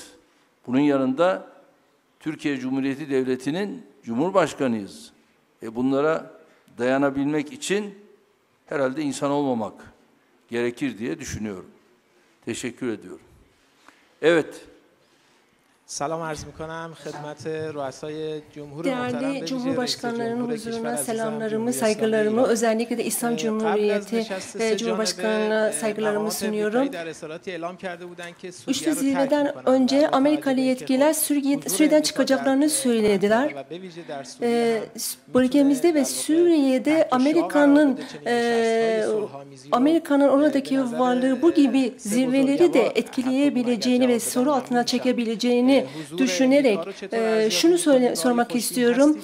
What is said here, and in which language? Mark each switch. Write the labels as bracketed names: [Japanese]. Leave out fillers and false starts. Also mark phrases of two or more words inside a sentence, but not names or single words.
[Turkish] Bunun yanında Türkiye Cumhuriyeti Devleti'nin Cumhurbaşkanıyız. Bunlara dayanabilmek için herhalde insan olmamak gerekir diye düşünüyorum. Teşekkür ediyorum. Evet. [Persian] سلام عرض میکنم خدمت رؤسای جمهور [Turkish] Değerli Cumhurbaşkanlarının huzuruna selamlarımı, saygılarımı, özellikle de İslam Cumhuriyeti Cumhurbaşkanı'na saygılarımı sunuyorum. 3 Zirveden önce Amerikalı yetkililer Suriye'den çıkacaklarını söylediler. Bölgemizde ve Suriye'de Amerika'nın oradaki varlığı bu gibi zirveleri de etkileyebileceğini ve soru altına çekebileceğini düşünerek şunu sormak istiyorum.